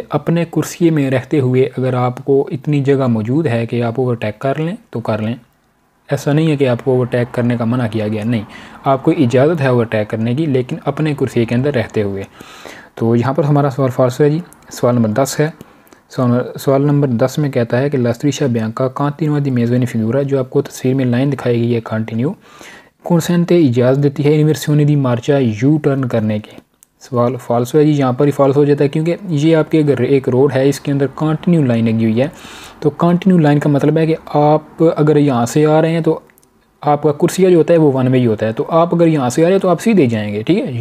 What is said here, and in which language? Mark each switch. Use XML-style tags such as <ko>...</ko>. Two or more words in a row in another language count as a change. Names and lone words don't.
<hi>अपने कुर्सी में रहते हुए अगर आपको इतनी जगह मौजूद है कि आप ओवरटेक कर लें तो कर लें, ऐसा नहीं है कि आपको ओवरटेक करने का मना किया गया, नहीं, आपको इजाज़त है ओवरटेक करने की, लेकिन अपने कुर्सी के अंदर रहते हुए। तो यहाँ पर हमारा सवाल फाल्सो है जी। सवाल नंबर 10 है। सवाल नंबर 10 में कहता है कि</hi> <it>la striscia bianca continua di mezzo in figura,</it> <hi>जो आपको तस्वीर में लाइन दिखाई गई है कंटिन्यू, consente इजाज़त देती है</hi> <it>inversione di marcia</it> <en>U turn</en> <hi>करने की। सवाल फाल्सो है जी, यहाँ पर ही फाल्स हो जाता है क्योंकि ये आपके अगर एक रोड है इसके अंदर</hi> <en>continuous line</en> <hi>लगी हुई है, तो</hi> <en>continuous line</en> <hi>का मतलब है कि आप अगर यहाँ से आ रहे हैं तो आपका कुर्सिया जो होता है वो</hi> <en>one way</en> <hi>ही होता है, तो आप अगर यहाँ से आ रहे हैं तो आप सीधे जाएंगे, ठीक है।</hi>